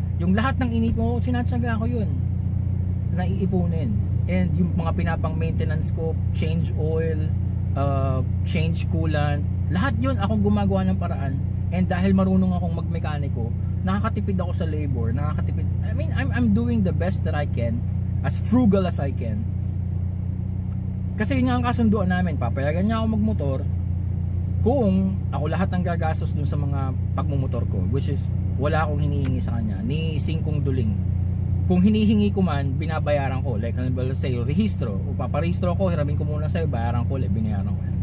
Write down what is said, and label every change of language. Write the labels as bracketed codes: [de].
[tl] Yung lahat ng inipon ko, tsinatsaga ko yun na iipunin. And yung mga pinapang maintenance ko, change oil, change coolant, lahat yun akong gumagawa ng paraan. And dahil marunong akong magmekaniko, nakakatipid ako sa labor, nakakatipid. [en] I mean, I'm doing the best that I can, as frugal as I can. [tl] Kasi yun nga ang kasunduan namin, papayagan niya ako magmotor kung ako lahat ng gagastos dun sa mga pagmumotor ko, which is wala akong hinihingi sa kanya, ni singkong duling. Kung hinihingi ko man, binabayaran ko. Like, let's say, rehistro, o paparehistro ko, hiramin ko muna sa'yo, bayaran ko, binayaran ko.